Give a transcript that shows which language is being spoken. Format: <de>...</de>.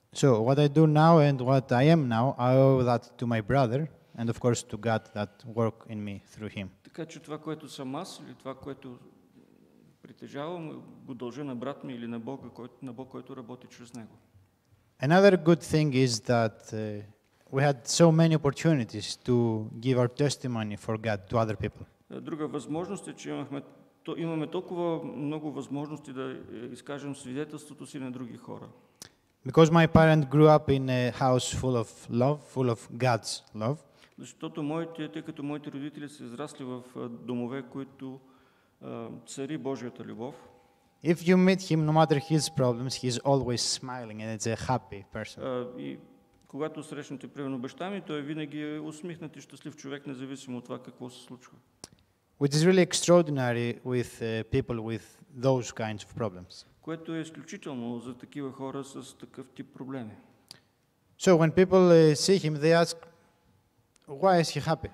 <en>So what I do now and what I am now, I owe that to my brother and of course to God that work in me through him.</en> <bg>Така че това, което съм аз, или това, което притежавам, го дължа на брат ми или на Бога, който работи чрез него.</bg> <en>Another good thing is that we had so many opportunities to give our testimony for God to other people.</en> <bg>Друга възможност е, че имаме толкова много възможности да изкажем свидетелството си на други хора.</bg> <en>Because my parents grew up in a house full of love, full of God's love.</en> <bg>Защото тъй като моите родители са израсли в домове, които цари Божията любов.</bg> <en>If you meet him, no matter his problems, he's always smiling and it's a happy person.</en> <bg>И когато срещнете примерно баща ми, той винаги е усмихнат и щастлив човек, независимо от това какво се случва.</bg> <en>Which is really extraordinary with people with those kinds of problems.</en> <bg>Което е изключително за такива хора с такъв тип проблеми.</bg> <en>So when people see him, they ask, why is he happy?</en>